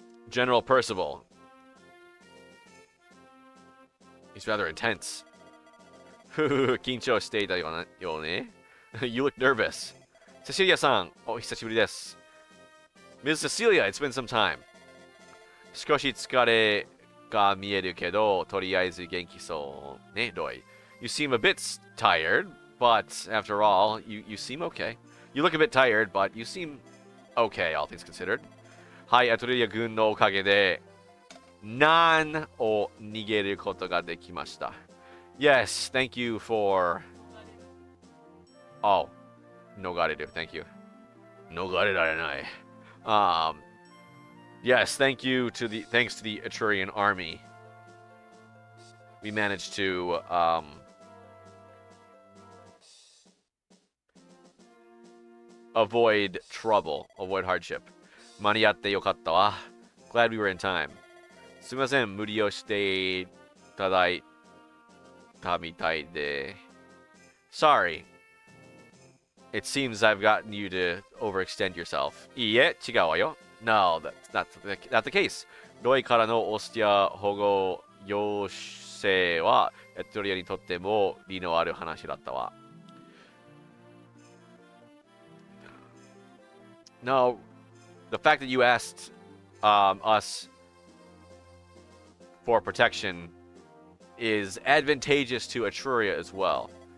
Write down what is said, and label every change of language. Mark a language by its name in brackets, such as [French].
[English] General Percival. He's rather intense. [Japanese] 緊張していたよね. [English] You look nervous. Cecilia-san. [Japanese] お久しぶりです. [English] Ms. Cecilia, it's been some time. [Japanese] 少し疲れが見えるけど、とりあえず元気そうね、ロイ. [English] You seem a bit tired, but after all, you seem okay. You look a bit tired, but you seem okay, all things considered. [Japanese] はい、アトリア軍のおかげで、難を逃げることができました. [English] Yes, thank you for... Oh, 逃れる, thank you. [Japanese] 逃れられない. [English] Yes, thanks to the Etrurian army. We managed to avoid trouble, avoid hardship. [Japanese] 間に合ってよかったわ. [English] Glad we were in time. [Japanese] すみません、無理をしていただいたみたいで. [English] Sorry. It seems I've gotten you to overextend yourself. [Japanese] いいえ、違うわよ. [English] No, that's not the case. [Japanese] ロイからのオスティア保護要請はエトリアにとっても利のある話だったわ. [English] No, the fact that you asked us for protection is advantageous to Etruria as well.